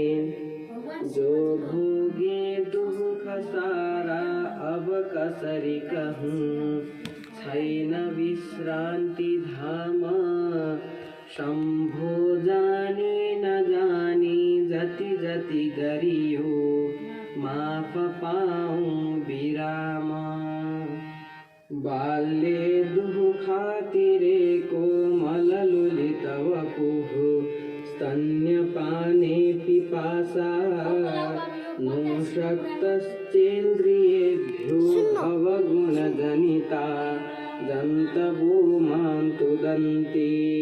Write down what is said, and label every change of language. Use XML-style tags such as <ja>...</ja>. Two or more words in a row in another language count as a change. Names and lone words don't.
<ne>जो भोगे दुख सारा अब कसरी कहूँ छैन विश्रान्ति धाम। शम्भो जानी नजानी जति जति गरियो माफ पाऊँ विराम।</ne> <sa>बाल्ये दुःखातिरेको मललुलित वपुः स्तन्यपाने पिपासा नो शक्तश्चेन्द्रियेभ्यो भवगुणजनिता जन्तवो मां तुदन्ति।</sa>